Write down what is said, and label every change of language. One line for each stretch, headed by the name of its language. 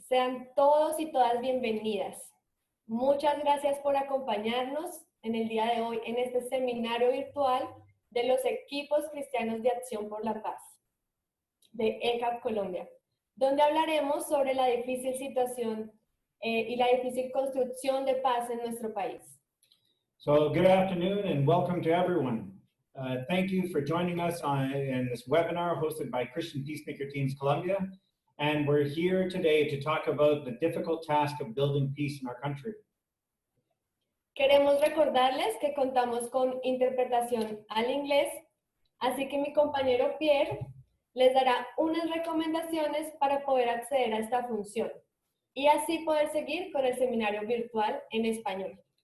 Spanish: Sean todos y todas bienvenidas. Muchas gracias por acompañarnos en el día de hoy en este seminario virtual de los equipos cristianos de acción por la paz de ECAP Colombia, donde hablaremos sobre la difícil situación y la difícil construcción de paz en nuestro país.
English: So good afternoon and welcome to everyone. Thank you for joining us in this webinar hosted by Christian Peacemaker Teams Colombia. And we're here today to talk about the difficult task of building peace in our country.
Spanish: Queremos recordarles que contamos con interpretación al inglés, así que mi compañero Pierre les dará unas recomendaciones para poder acceder a esta función y así poder seguir con el seminario virtual en español.